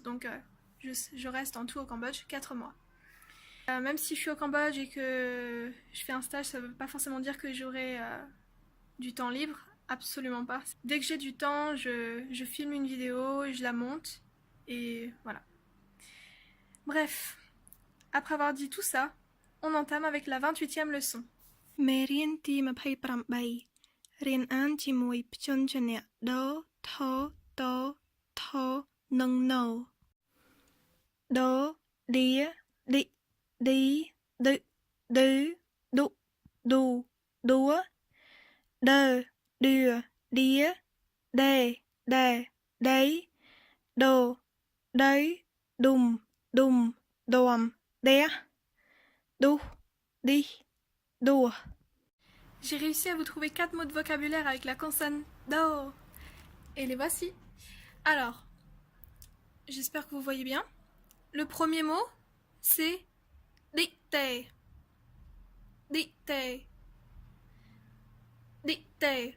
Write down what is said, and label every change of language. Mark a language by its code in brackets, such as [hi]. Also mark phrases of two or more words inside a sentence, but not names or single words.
[fr] Donc je reste en tout au Cambodge 4 mois. Même si je suis au Cambodge et que je fais un stage, ça ne veut pas forcément dire que j'aurai du temps libre. Absolument pas. Dès que j'ai du temps, je filme une vidéo, je la monte et voilà. Bref, après avoir dit tout ça, on entame avec la 28e leçon. [km] មេរៀនទី28រៀនអានជាមួយព្យញ្ជនៈដូថត ថនិងណូដូឌីឌិឌីឌឹឌឺឌុឌូឌួដឺឌឿឌៀដេដេដៃដូដៃឌុំឌុំដួមដេឌុឌីឌួ [fr] J'ai réussi à vous trouver 4 mots de vocabulaire avec la consonne do. Et les voici. Alors, j'espère que vous voyez bien. Le premier mot, c'est dicter. Dicter. Dicter.